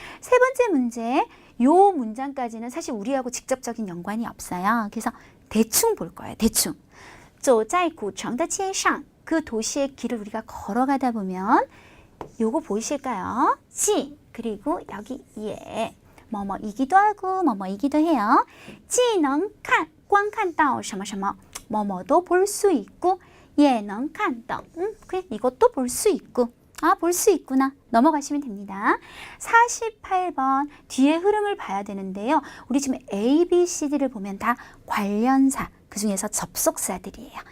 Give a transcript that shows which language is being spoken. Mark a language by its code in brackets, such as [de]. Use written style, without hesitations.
[ko] 세 번째 문제, 요 문장까지는 사실 우리하고 직접적인 연관이 없어요. 그래서 대충 볼 거예요. 대충. [zh] 走在古城的街上. [ko] 그 도시의 길을 우리가 걸어가다 보면 요거 보이실까요? 지, 그리고 여기 예. 뭐뭐이기도 하고 뭐뭐이기도 해요. [zh] 既能看,观看到什么什么. [ko] 뭐뭐도 볼 수 있고 [zh] 也能看到. [ko] 그래, 이것도 볼 수 있고. 볼 수 있구나. 넘어가시면 됩니다. 48번 뒤에 흐름을 봐야 되는데요. 우리 지금 A, B, C, D를 보면 다 관련사, 그 중에서 접속사들이에요.